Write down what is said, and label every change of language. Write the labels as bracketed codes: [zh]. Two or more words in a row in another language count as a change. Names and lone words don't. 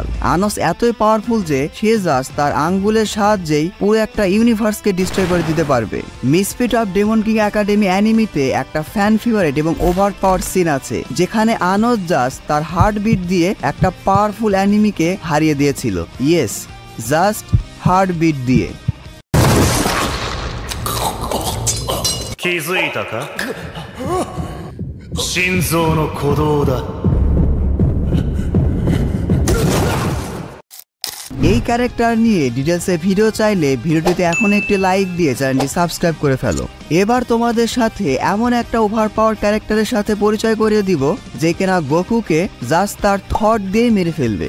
[bn] আনোস এতই পাওয়ারফুল যে সে জাস্ট তার আঙ্গুলের সাহায্যেই পুরো একটা ইউনিভার্সকে ডিস্ট্রয় করে দিতে পারবে। মিসফিট অফ ডেমন কিং একাডেমি অ্যানিমিতে একটা [en] fan favourite [bn] এবং [en] over power scene [bn] আছে যেখানে আনোস জাস্ট তার হার্টবিট দিয়ে একটা পাওয়ারফুল অ্যানিমিকে হারিয়ে দিয়েছিল। [en] yes, just heartbeat [bn] দিয়ে। [ja] 気づいたか？心臓の鼓動だ。 [bn] এই ক্যারেক্টার নিয়ে ডিটেলসে ভিডিও চাইলে ভিডিওটিতে এখন একটি লাইক দিয়ে চ্যানেলটি সাবস্ক্রাইব করে ফেলো। এবার তোমাদের সাথে এমন একটা [en] over power [bn] ক্যারেক্টারের সাথে পরিচয় করিয়ে দিব যে কিনা গোকুকে জাস্ট তার থট দিয়ে মেরে ফেলবে।